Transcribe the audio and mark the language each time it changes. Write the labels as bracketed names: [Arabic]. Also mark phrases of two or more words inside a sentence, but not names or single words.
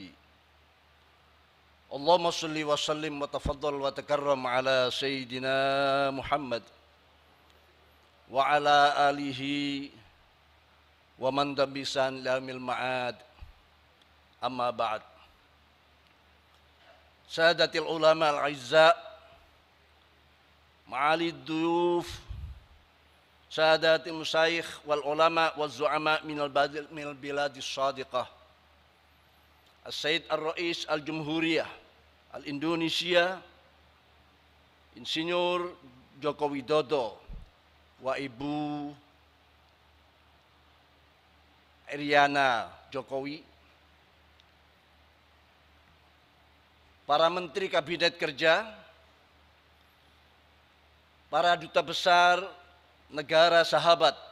[Arabic] اللهم صل وسلم وتفضل وتكرم على سيدنا محمد وعلى آله ومن دبسان لهم المعاد. أما بعد. سادات العلماء الأعزاء، معالي الضيوف، سادات المشايخ والعلماء والزعماء من البلاد الصديقة. السيد الرئيس الجمهورية الإندونيسية, [Indonesian] Insinyur Joko Widodo wa Ibu Iryana Jokowi, para menteri kabinet kerja, para duta besar negara sahabat,